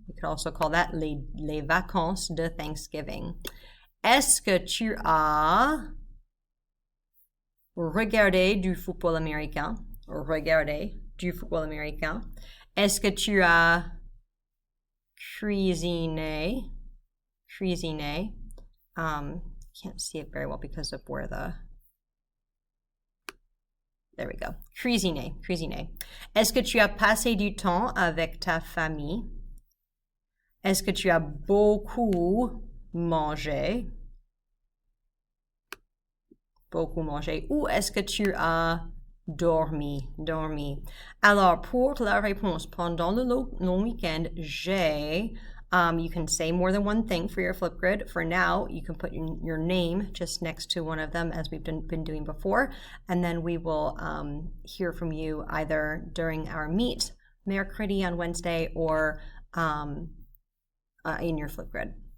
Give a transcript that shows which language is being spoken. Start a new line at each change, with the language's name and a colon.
English: We could also call that
French: les vacances de Thanksgiving. Est-ce que tu as regardé du football américain? Regardé du football américain. Est-ce que tu as cuisiné? Cuisiné.
English: Can't see it very well because of where there we go.
French: Cuisiner, cuisiner. Est-ce que tu as passé du temps avec ta famille? Est-ce que tu as beaucoup mangé? Beaucoup mangé. Ou est-ce que tu as dormi? Dormi. Alors, pour la réponse, pendant le long week-end, j'ai...
English: you can say more than one thing for your Flipgrid. For now, you can put your name just next to one of them as we've been doing before. And then we will hear from you either during our meet, mercredi on Wednesday, or in your Flipgrid.